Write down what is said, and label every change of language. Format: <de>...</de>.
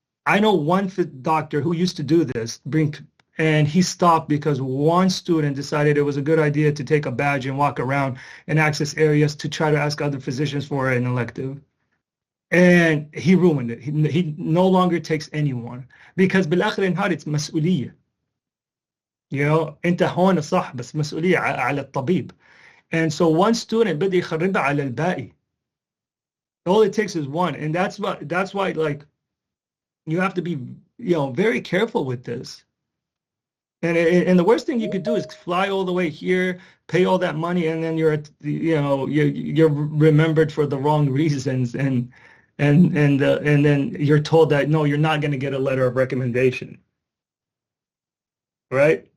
<en>I know one doctor who used to do this, and he stopped because one student decided it was a good idea to take a badge and walk around and access areas to try to ask other physicians for an elective. And he ruined it. He no longer takes anyone, because</en> <ar>بالآخر النهار</ar> <en>it's</en> <ar>مسؤولية.</ar> <en>You know,</en> <ar>أنت هون صح بس مسؤولية على الطبيب.</ar> <en>And so one student</en> <ar>بدي يخربها على الباقي.</ar> <en>All it takes is one, and that's why like you have to be, you know, very careful with this. And the worst thing you could do is fly all the way here, pay all that money, and then you're remembered for the wrong reasons, and then you're told that no, you're not going to get a letter of recommendation, right?</en>